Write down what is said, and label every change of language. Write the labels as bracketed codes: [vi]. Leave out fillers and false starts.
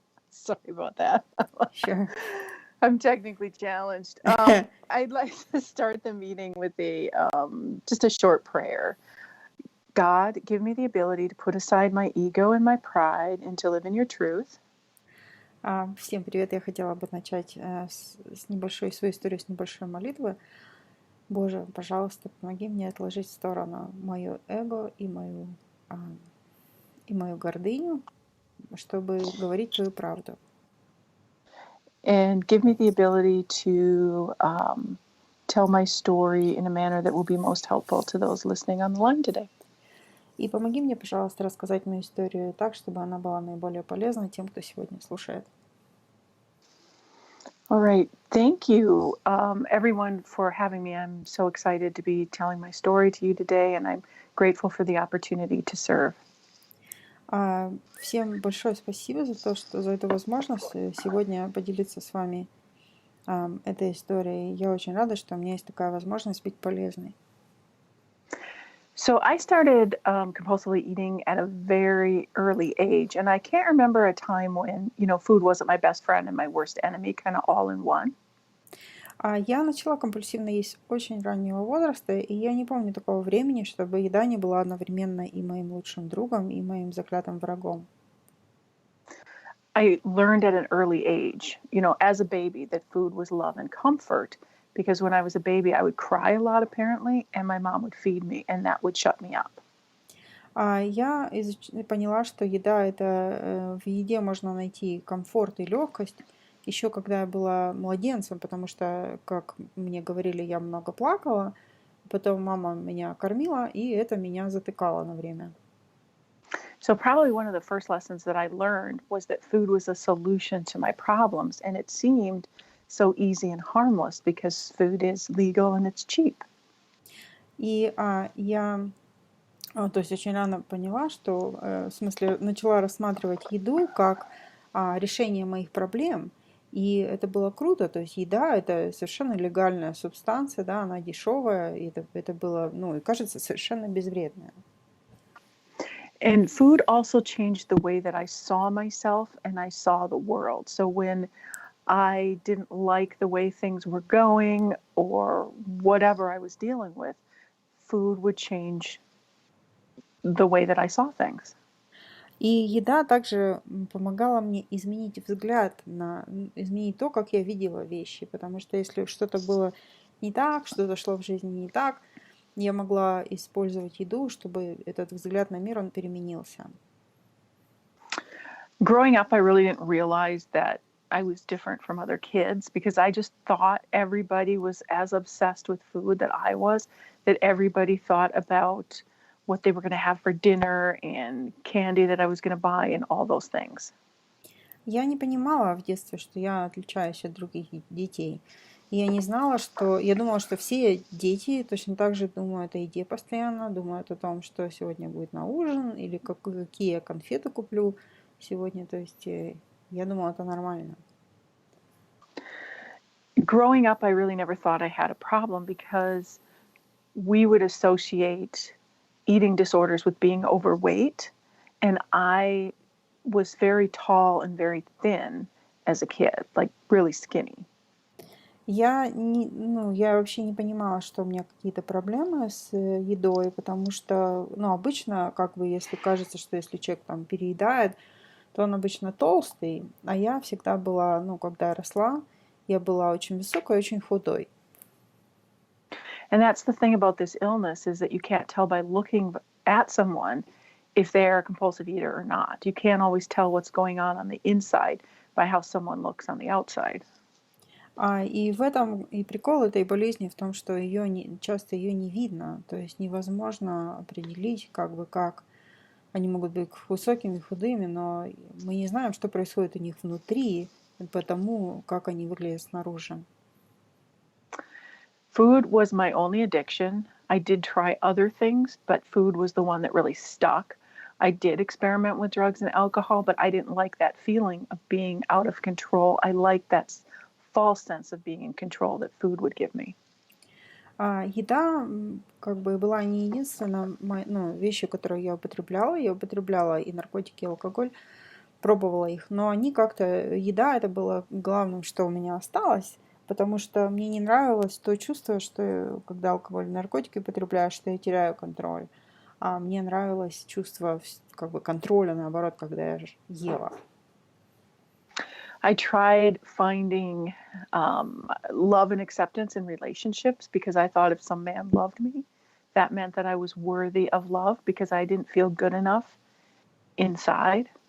[en] Sorry about that. sure. I'm technically challenged. I'd like to start the meeting with just a short prayer. God, give me the ability to put aside my ego and my pride and to live in your truth. [ru] Всем привет! Я хотела бы начать с небольшой свою историю, с небольшой молитвы. Боже, пожалуйста, помоги мне отложить в сторону мое эго и мою гордыню, чтобы говорить твою правду. [en] And give me the ability to tell my story in a manner that will be most helpful to those listening on the line today. [ru] И помоги мне, пожалуйста, рассказать мою историю так, чтобы она была наиболее полезной тем, кто сегодня слушает. [en] All right. Thank you, everyone, for having me. I'm so excited to be telling my story to you today, and I'm grateful for the opportunity to serve. [ru] Всем большое спасибо за эту возможность сегодня поделиться с вами этой историей. Я очень рада, что у меня есть такая возможность быть полезной. [en] So I started compulsively eating at a very early age, and I can't remember a time when, food wasn't my best friend and my worst enemy, kind of all in one. [ru] Я начала компульсивно есть с очень раннего возраста, и я не помню такого времени, чтобы еда не была одновременно и моим лучшим другом, и моим заклятым врагом. [en] I learned at an early age, as a baby, that food was love and comfort. Because when I was a baby, I would cry a lot, apparently, and my mom would feed me, and that would shut me up. [ru] Я поняла, что еда в еде можно найти комфорт и легкость. Еще когда я была младенцем, потому что, как мне говорили, я много плакала. Потом мама меня кормила, и это меня затыкало на время. [en] So probably one of the first lessons that I learned was that food was a solution to my problems, and it seemed so easy and harmless because food is legal and it's cheap. [ru] И я, то есть очень рано поняла, что, в смысле, начала рассматривать еду как решение моих проблем, и это было круто, то есть еда — это совершенно легальная субстанция, да, она дешевая, и это было, и кажется, совершенно безвредное. [en] And food also changed the way that I saw myself and I saw the world. So when I didn't like the way things were going or whatever I was dealing with, food would change the way that I saw things. [ru] И еда также помогала мне изменить взгляд, изменить то, как я видела вещи. Потому что если что-то было не так, что-то шло в жизни не так, я могла использовать еду, чтобы этот взгляд на мир, он переменился. [en] Growing up, I really didn't realize that I was different from other kids because I just thought everybody was as obsessed with food that I was, that everybody thought about what they were going to have for dinner and candy that I was going to buy and all those things. [ru] Я не понимала в детстве, что я отличаюсь от других детей. Я не знала, я думала, что все дети точно так же думают о еде постоянно, думают о том, что сегодня будет на ужин или какие я конфеты куплю сегодня. То есть я думала, это нормально. [en] Growing up, I really never thought I had a problem because we would associate eating disorders with being overweight. And I was very tall and very thin as a kid, like really skinny. [ru] Я вообще не понимала, что у меня какие-то проблемы с едой, потому что, обычно, если кажется, что если человек там переедает, то он обычно толстый, а я всегда была, когда я росла, я была очень высокой, очень худой. [en] And that's the thing about this illness is that you can't tell by looking at someone if they're a compulsive eater or not. You can't always tell what's going on the inside by how someone looks on the outside. [ru] И в этом и прикол этой болезни в том, что часто ее не видно, то есть невозможно определить, как они могут быть высокими, худыми, но мы не знаем, что происходит у них внутри, потому как они выглядят снаружи. [en] Food was my only addiction. I did try other things, but food was the one that really stuck. I did experiment with drugs and alcohol, but I didn't like that feeling of being out of control. I liked that false sense of being in control that food would give me. [ru] Еда как бы была не единственной вещью, которую я употребляла. Я употребляла и наркотики, и алкоголь, пробовала их, но они как-то, еда это было главным, что у меня осталось, потому что мне не нравилось то чувство, что когда алкоголь и наркотики употребляешь, что я теряю контроль. А мне нравилось чувство как бы контроля, наоборот, когда я ела. [en] I tried finding love and acceptance in relationships because I thought if some man loved me, that meant that I was worthy of love because I didn't feel good enough inside.